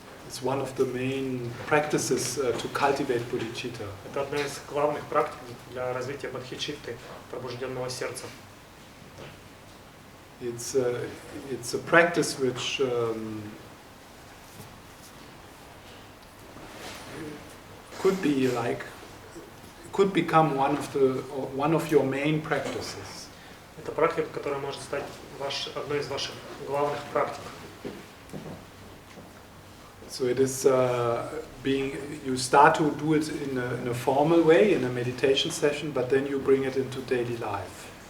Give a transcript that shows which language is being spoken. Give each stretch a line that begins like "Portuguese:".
English: It's one of the main practices to cultivate bodhicitta.
Russian: Это одна из главных практик для развития бодхичитты, пробужденного сердца.
English: It's a practice which could become one of your main practices.
Russian: Это практика, которая может стать одной из ваших главных практик.
English: So it is you start to do it in a formal way, in a meditation session, but then you bring it into daily life.